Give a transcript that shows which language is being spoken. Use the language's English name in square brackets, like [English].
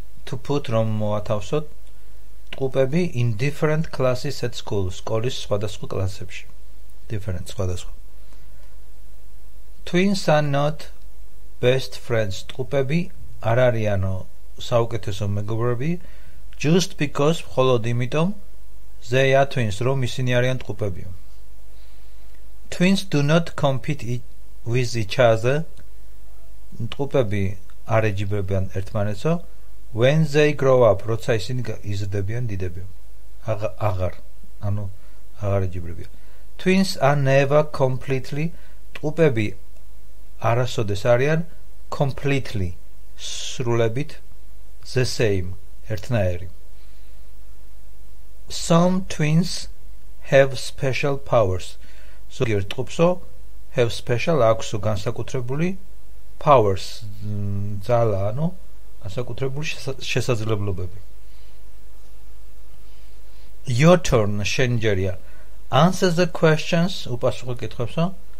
[English] To put, [Georgian] რომ მოათავსოთ ტყუპები [English] in different classes at school. [Georgian] სკოლის სხვადასხვა კლასებში. Different, სხვადასხვა. [English] Twins are not best friends. [Georgian] ტყუპები არ არიანო საუკეთესო მეგობრები. [English] Just because, [Georgian] მხოლოდ იმიტომ, [English] they are twins, [Georgian] რომ ისინი არიან ტყუპებიო. [English] Twins do not compete with each other. [Georgian] ტყუპები არ ეჯიბრებიან ერთმანეთსო. [English] When they grow up, [Georgian] როცა ისინი იზრდებიან დიდებიო. აღარ, ანუ აღარ ეჯიბრებიან. [English] Twins are never completely, [Georgian] ტყუპები არასოდეს არიან [English] completely, [Georgian] სრულებით, [English] the same. [Georgian] ერთნაირი. [English] Some twins have special powers. [Georgian] ზოგიერთ ტყუპსო [English] have special, [Georgian] აქვსო განსაკუთრებული [English] powers. [Georgian] ძალა, ანუ განსაკუთრებული შესაძლებლობები. [English] Your turn, [Georgian] შენი ჯერია. [English] Answer the questions, [Georgian] უპასუხო კითხვებსო.